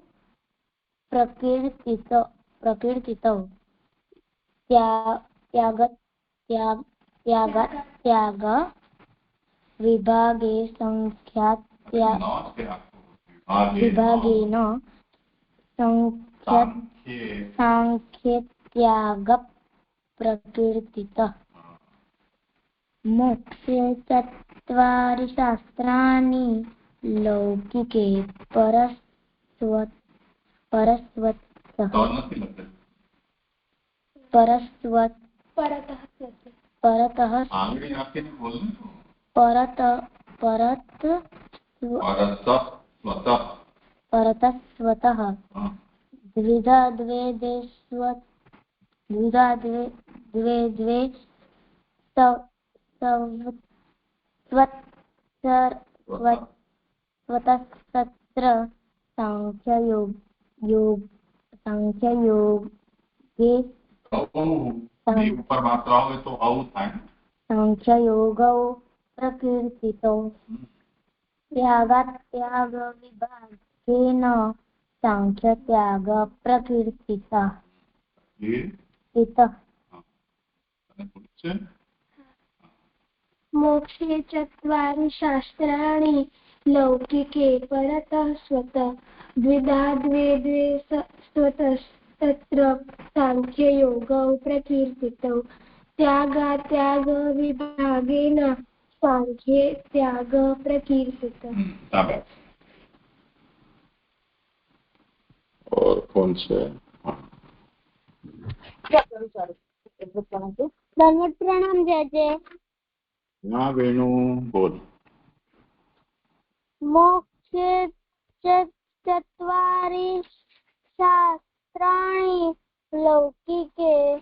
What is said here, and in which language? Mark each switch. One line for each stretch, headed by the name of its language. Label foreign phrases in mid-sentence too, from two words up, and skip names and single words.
Sanskrit: प्रकीर्तितौ त्यागात्याग विभागेन सांख्ये त्याग प्रकीर्तितः। मोक्षे चत्वारि शास्त्राणि लौकिके परस्वतः
Gujarati: तो નથી લખેલું.
Sanskrit: परस्वत परतः
Gujarati: આંગળી નાખીને બોલને તો.
Sanskrit: परत परत પરત परतस्वतः
Gujarati: હા.
Sanskrit: द्विधा द्वे द्वे द्विधा द्वे द्वे द्वे स्वतः सांख्ययोगे
Gujarati: ની ઉપર માત્ર આવે તો આવું થાય.
Sanskrit: सांख्ययोगौ प्रकीर्तितौ त्याग विभागेन सांख्यत्याग प्रकीर्तितः
Gujarati: એ અને બોલે છે
Sanskrit: मोक्षे चत्वारि शास्त्राणि लौकिके परतः स्वतः द्विधा द्वे द्वे स्वतस्तत्र सांख्ययोगौ प्रकीर्तितौ त्याग विभागेन सांख्ये त्याग प्रकीर्तितः.
Hindi: शाबाश. और कौन से? दंडवत प्रणाम जय जय. हाँ वेणु बोल.
Sanskrit: मोक्षे चत्वारि शास्त्राणि लौकिके